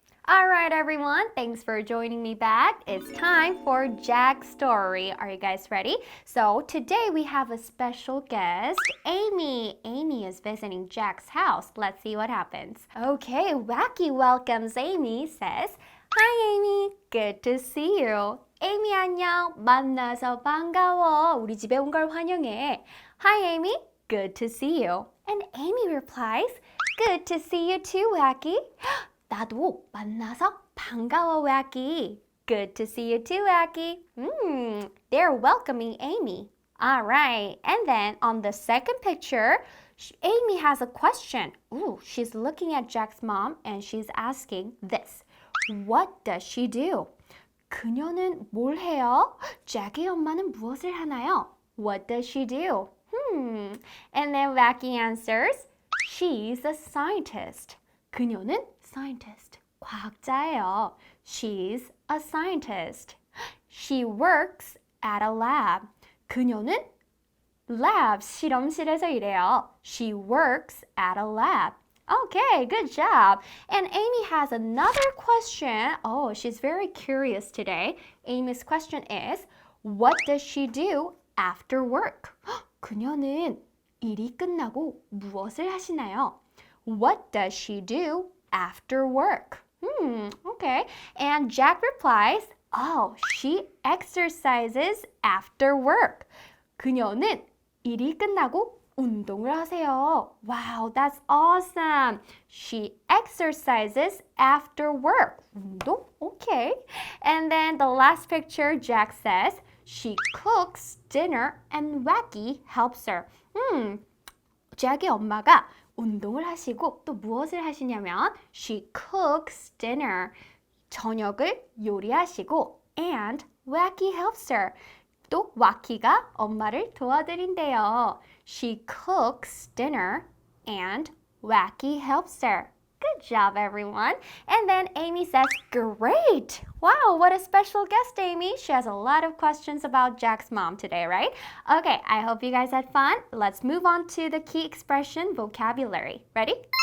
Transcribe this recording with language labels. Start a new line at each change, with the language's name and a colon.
English: Alright everyone, thanks for joining me back. It's time for Jack's story. Are you guys ready? So today we have a special guest, Amy. Amy is visiting Jack's house. Let's see what happens. Okay, Wacky welcomes Amy, says, Hi Amy, good to see you.
Korean: Amy 안녕, 만나서 반가워. 우리 집에 온 걸 환영해.
English: Hi Amy, good to see you. And Amy replies, Good to see you too, Wacky.
Korean: 나도 만나서 반가워, Wacky.
English: Good to see you too, Wacky. They're welcoming Amy. All right. And then on the second picture, Amy has a question. Ooh, she's looking at Jack's mom and she's asking this. What does she do?
Korean: 그녀는 뭘 해요? 잭의 엄마는 무엇을 하나요?
English: What does she do? And then Wacky answers, She's a scientist.
Korean: 그녀는 scientist, 과학자예요.
English: She's a scientist. She works at a lab.
Korean: 그녀는 lab, 실험실에서 일해요.
English: She works at a lab. Okay, good job. And Amy has another question. Oh, she's very curious today. Amy's question is, what does she do after work?
Korean: 그녀는 일이 끝나고 무엇을 하시나요?
English: What does she do after work? Okay. And Jack replies, Oh, she exercises after work.
Korean: 그녀는 일이 끝나고 운동을 하세요.
English: Wow, that's awesome. She exercises after work.
Korean: 운동?
English: Okay. And then the last picture, Jack says, she cooks dinner and Wacky helps her.
Korean: 잭의 엄마가 운동을 하시고 또 무엇을 하시냐면
English: she cooks dinner.
Korean: 저녁을 요리하시고
English: and Wacky helps her.
Korean: 또 와키가 엄마를 도와드린대요.
English: She cooks dinner and Wacky helps her. Good job, everyone. And then Amy says, great. Wow, what a special guest, Amy. She has a lot of questions about Jack's mom today, right? Okay, I hope you guys had fun. Let's move on to the key expression vocabulary. Ready?